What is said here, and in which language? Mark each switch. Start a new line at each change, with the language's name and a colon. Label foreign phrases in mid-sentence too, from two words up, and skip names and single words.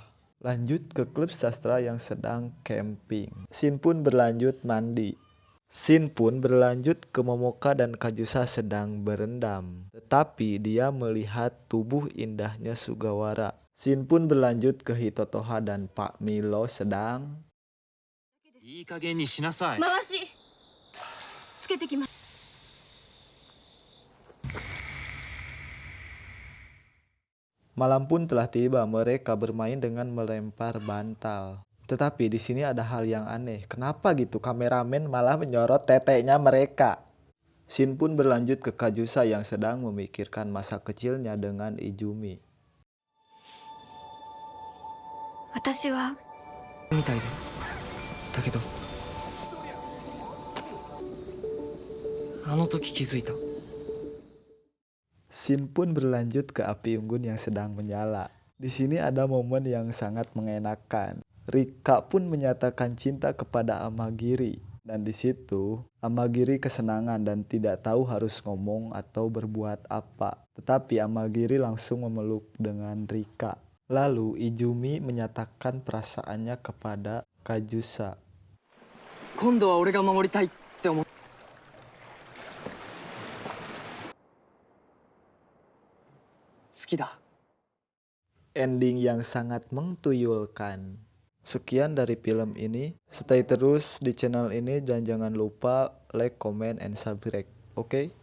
Indonesian: Lanjut ke klub sastra yang sedang camping. Shin pun berlanjut mandi. Shin pun berlanjut ke Momoka dan Kajusa sedang berendam. Tetapi dia melihat tubuh indahnya Sugawara. Shin pun berlanjut ke Hitotoha dan Pak Milo sedang
Japanese: いい加減にしなさい。回しつけてきます。
Indonesian: Malam pun telah tiba, mereka bermain dengan melempar bantal. Tetapi di sini ada hal yang aneh. Kenapa gitu kameramen malah menyorot teteknya mereka? Shin pun berlanjut ke Kajusa yang sedang memikirkan masa kecilnya dengan Izumi.
Japanese: 私はみたいでだけどあの時気づいた。
Indonesian: Shin pun berlanjut ke api unggun yang sedang menyala. Di sini ada momen yang sangat mengenakan. Rika pun menyatakan cinta kepada Amagiri. Dan di situ Amagiri kesenangan dan tidak tahu harus ngomong atau berbuat apa. Tetapi Amagiri langsung memeluk dengan Rika. Lalu Izumi menyatakan perasaannya kepada Kajusa.
Japanese: 今度は俺が守りたいって思う。好きだ。
Indonesian: Ending yang sangat mentuyulkan. Sekian dari film ini. Stay terus di channel ini dan jangan lupa
English: like, comment, and subscribe.
Indonesian: Oke?